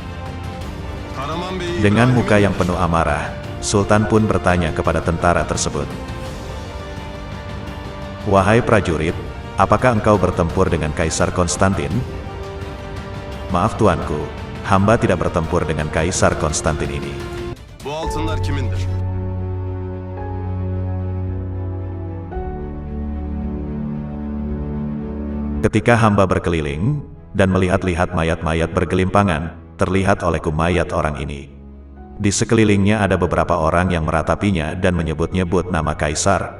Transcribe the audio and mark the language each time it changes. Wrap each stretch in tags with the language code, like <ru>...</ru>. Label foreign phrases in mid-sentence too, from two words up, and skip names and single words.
<id>Dengan muka yang penuh amarah, Sultan pun bertanya kepada tentara tersebut. "Wahai prajurit, apakah engkau bertempur dengan Kaisar Konstantin?" "Maaf tuanku, hamba tidak bertempur dengan Kaisar Konstantin ini."</id> <tr>Bu altınlar kimindir?</tr> <id>Ketika hamba berkeliling, dan melihat-lihat mayat-mayat bergelimpangan, terlihat olehku mayat orang ini. Di sekelilingnya ada beberapa orang yang meratapinya dan menyebut-nyebut nama Kaisar.</id>